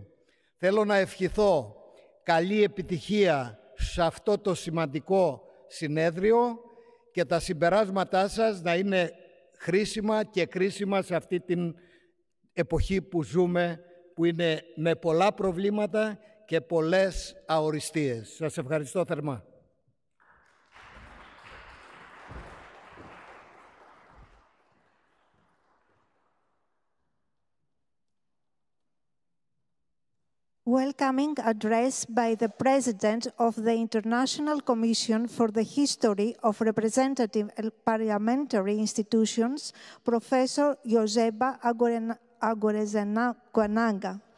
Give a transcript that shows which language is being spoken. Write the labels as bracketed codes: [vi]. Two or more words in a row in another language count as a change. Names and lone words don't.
[el] Θέλω να ευχηθώ καλή επιτυχία σε αυτό το σημαντικό συνέδριο και τα συμπεράσματά σας να είναι χρήσιμα και κρίσιμα σε αυτή την εποχή που ζούμε, που είναι με πολλά προβλήματα και πολλές αοριστείες. Σας ευχαριστώ θερμά. [en] Welcoming address by the President of the International Commission for the History of Representative and Parliamentary Institutions, Professor Joseba Agorezanaga.